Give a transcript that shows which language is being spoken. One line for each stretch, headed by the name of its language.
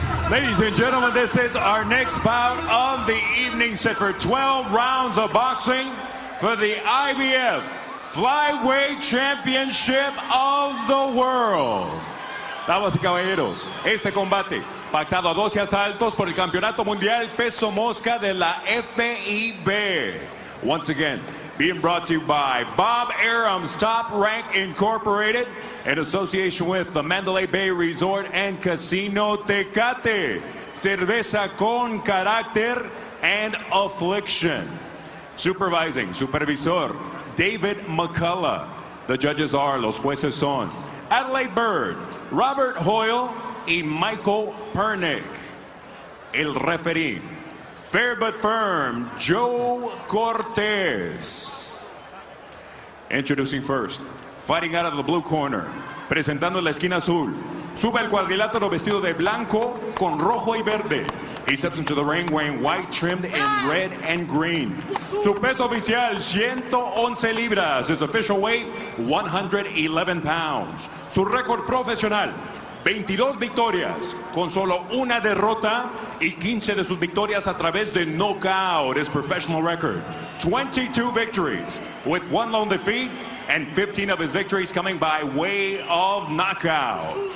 English: Ladies and gentlemen, this is our next bout of the evening, set for 12 rounds of boxing for the IBF Flyweight Championship of the World.
Spanish: Damas y caballeros, este combate, pactado a 12 asaltos por el Campeonato Mundial Peso Mosca de la FIB.
English: Once again, being brought to you by Bob Arum's Top Rank Incorporated in association with the Mandalay Bay Resort and Casino Tecate.
Spanish: Cerveza con carácter and affliction.
English: Supervising, supervisor, David McCullough. The judges are,
Spanish: los jueces son
English: Adelaide Bird, Robert Hoyle y Michael Pernick. El referee, fair but firm, Joe Cortez. Introducing first, fighting out of the blue corner,
Spanish: presentando en la esquina azul, sube el cuadrilátero vestido de blanco con rojo y verde.
English: He steps into the ring wearing white trimmed in red and green.
Spanish: Su peso oficial, 111 libras.
English: His official weight, 111 pounds.
Spanish: Su récord profesional, 22 victorias, con solo una derrota y 15 de sus victorias a través de knockout.
English: His professional record, 22 victories with 1 lone defeat and 15 of his victories coming by way of knockout.